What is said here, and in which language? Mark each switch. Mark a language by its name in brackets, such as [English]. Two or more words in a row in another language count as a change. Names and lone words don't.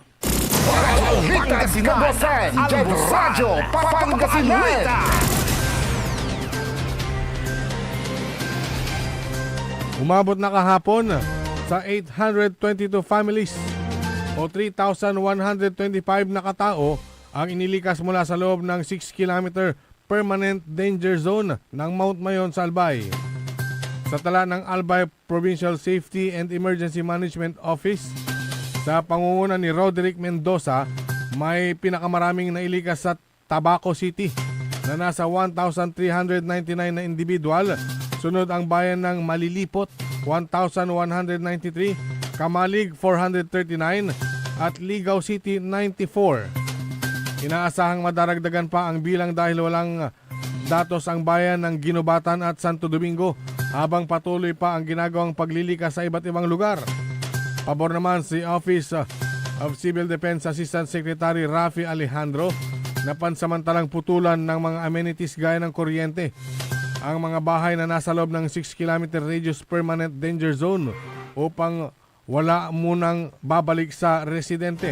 [Filipino] Pangasinan, Radyo Pangasinan. umabot na kahapon sa 822 families o 3,125 na katao ang inilikas mula sa loob ng 6-kilometer [English] permanent danger zone [Filipino] ng Mount Mayon sa Albay. Sa tala ng Albay Provincial Safety and Emergency Management Office, sa pangunguna ni Roderick Mendoza, may pinakamaraming nailikas sa Tabaco City na nasa 1,399 na individual. Sunod ang bayan ng Malilipot, 1,193, Kamalig, 439, at Ligaw City, 94. Inaasahang madaragdagan pa ang bilang dahil walang datos ang bayan ng Ginubatan at Santo Domingo habang patuloy pa ang ginagawang paglilikas sa iba't ibang lugar. Pabor naman si Office of Civil Defense Assistant Secretary Rafi Alejandro na pansamantalang putulan ng mga amenities gaya ng kuryente ang mga bahay na nasa loob ng 6-kilometer [English] radius permanent danger zone [Filipino] upang wala munang babalik sa residente.